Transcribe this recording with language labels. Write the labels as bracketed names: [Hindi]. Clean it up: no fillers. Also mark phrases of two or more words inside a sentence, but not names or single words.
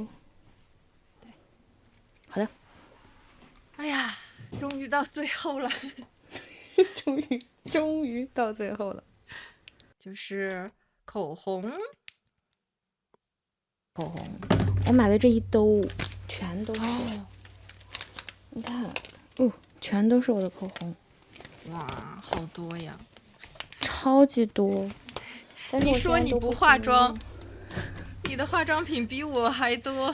[Chinese] 對，好的。哎呀，終於到最後了，終於到最後了，就是口紅。我買了這一兜，全都是。你看，全都是我的口紅。哇，好多呀，超級多。你說你不化妝，你的化妝品比我還多。